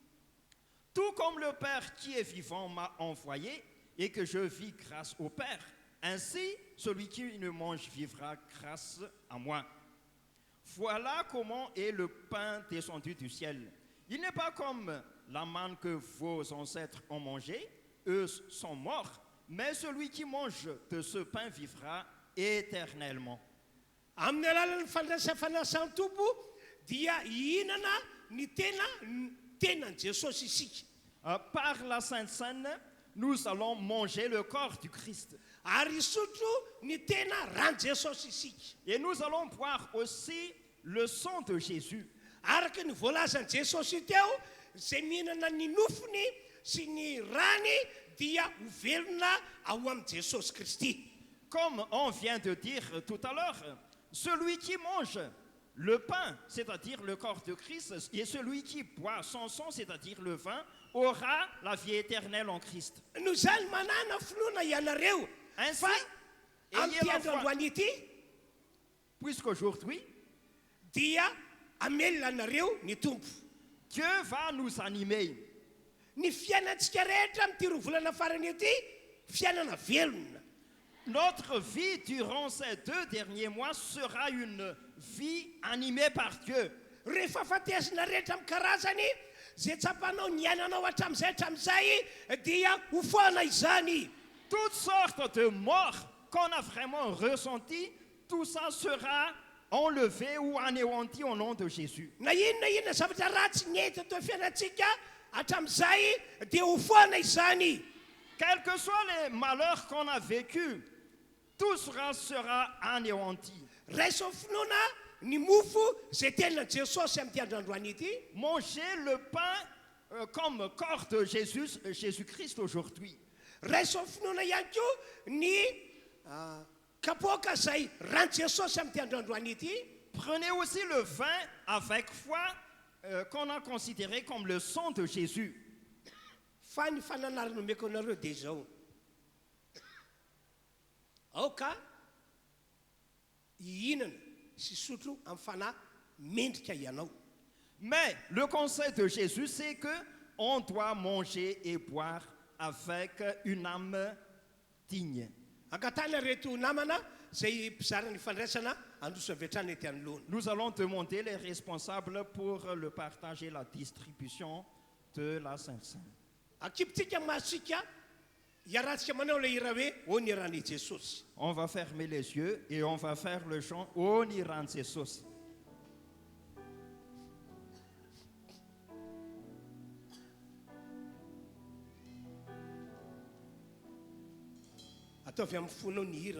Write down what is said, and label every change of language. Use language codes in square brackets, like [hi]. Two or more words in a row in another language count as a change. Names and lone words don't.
[fr] Tout comme le Père qui est vivant m'a envoyé, et que je vis grâce au Père, ainsi celui qui me mange vivra grâce à moi. Voilà comment est le pain descendu du ciel. Il n'est pas comme la manne que vos ancêtres ont mangé, eux sont morts, mais celui qui mange de ce pain vivra éternellement. [mg] Amin'ny alalan'ny fandraisam-panasan'ny tompo dia hihinana ny tenany Jesosy isika. [fr] Par la Sainte Seine, nous allons manger le corps du Christ. [mg] Ary isotro ny tena rano Jesosy isika. [fr] Et nous allons boire aussi le sang de Jésus. [mg] Araka ny voalazan'i Jesosy teo, zay mihinana ny nofony sy ny rany dia ho velona ao amin'ny Jesosy Kristy. [fr] Comme on vient de dire tout à l'heure, celui qui mange le pain, c'est-à-dire le corps de Christ, et celui qui boit son sang, c'est-à-dire le vin, aura la vie éternelle en Christ. [mg] No zany manana finoana ianareo. [fr] Ainsi, [mg] Fa [fr] ayez [mg] amin'ny [fr] la [mg] andro [fr] foi, [mg] androany ity [fr] puisqu'aujourd'hui, [mg] dia amelona anareo ny tompo. [fr] Dieu va nous animer. [mg] Ny fiainantsika rehetra amin'ity roa volana farany ity, fiainana velona. [fr] Notre vie durant ces 2 derniers mois sera une vie animée par Dieu. [mg] Rehefa fatesina rehetra amin'ny karazany, zay tsapanao ny ainanao hatramin'izay dia ho foana izany. [fr] Toutes sortes de morts qu'on a vraiment ressenties, tout ça sera enlevé ou anéanti au nom de Jésus. [mg] Na inona zavatra ratsy nyety teo fiainantsika hatramin'izay dia ho foana izany. [fr] Quels que soient les malheurs qu'on a vécus, tout sera anéanti. [mg] Raiso finoana ny mofo zay tena Jesosy amin'ity androandroany ity. [fr] Manger le pain comme corps de Jésus-Christ aujourd'hui. [mg] Raiso finoana ihany koa ny kapoaka zay rano Jesosy amin'ity androandroany ity. [fr] Prenez aussi le vin avec foi qu'on a considéré comme le sang de Jésus. [mg] Fa ny fananarana omeko anareo dia zao. Aoka hihinana sy sotro amin'ny fanahy mendrika ianao. [fr] Mais le conseil de Jésus, c'est que on doit manger et boire avec une âme digne. [mg] Angatana reto namana zay mpizara ny fandraisana androso avy hatrany ety anoloana. [fr] Nous allons demander les responsables pour le partage et la distribution de la Sainte Seine. [mg] akipitsika masika hiaratsika manao le hira hoe ô ny ran'i Jesosy. [fr] On va fermer les yeux et on va faire le chant [mg] O ni ran Jesus. Ataovy amin'ny fonao ny hira.